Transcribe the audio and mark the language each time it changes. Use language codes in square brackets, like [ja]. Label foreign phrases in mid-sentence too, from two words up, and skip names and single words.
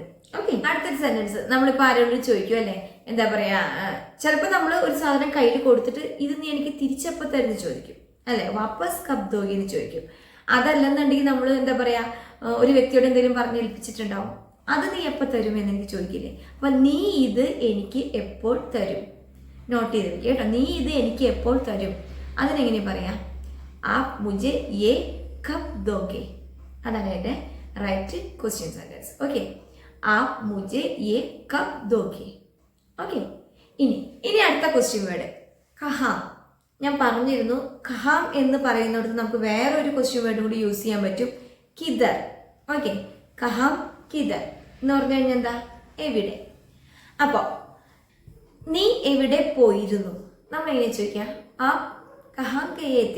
[ml] ഓക്കെ, അടുത്തൊരു സെന്റൻസ് നമ്മളിപ്പോൾ ആരോടും ചോദിക്കും അല്ലേ, എന്താ പറയുക, ചിലപ്പോൾ നമ്മൾ ഒരു സാധനം കയ്യിൽ കൊടുത്തിട്ട് ഇത് നീ എനിക്ക് തിരിച്ചപ്പോൾ തരുന്ന് ചോദിക്കും അല്ലേ, [hi] वापस कब दोगी [ml] എന്ന് ചോദിക്കും. അതല്ലെന്നുണ്ടെങ്കിൽ നമ്മൾ എന്താ പറയുക, ഒരു വ്യക്തിയോട് എന്തെങ്കിലും പറഞ്ഞ് ഏൽപ്പിച്ചിട്ടുണ്ടാവും, അത് നീ എപ്പോൾ തരും എന്ന് എനിക്ക് ചോദിക്കില്ലേ. അപ്പം നീ ഇത് എനിക്ക് എപ്പോൾ തരും, നോട്ട് ചെയ്തിരിക്കും കേട്ടോ. നീ ഇത് എനിക്ക് എപ്പോൾ തരും, അതിനെങ്ങനെ പറയാം? [hi] आप मुझे ये कब दोगे, [ml] അതാണ് എൻ്റെ റൈറ്റ് ക്വസ്റ്റ്യൻ സെന്റൻസ്. ഓക്കെ, [hi] आप मुझे ये कब दोगे. [ml] ഓക്കെ, ഇനി അടുത്ത ക്വസ്റ്റ്യൻ വേർഡ് കഹാം. ഞാൻ പറഞ്ഞിരുന്നു കഹാം എന്ന് പറയുന്നിടത്ത് നമുക്ക് വേറൊരു ക്വസ്റ്റ്യൻ വേർഡും കൂടി യൂസ് ചെയ്യാൻ പറ്റും, കിദർ. ഓക്കെ, [hi] कहाँ किधर [ml] എന്ന് പറഞ്ഞു കഴിഞ്ഞാൽ എന്താ, എവിടെ. അപ്പോൾ നീ എവിടെ പോയിരുന്നു നമ്മൾ എങ്ങനെ ചോദിക്കാം, ആ [hi] कहाँ गए.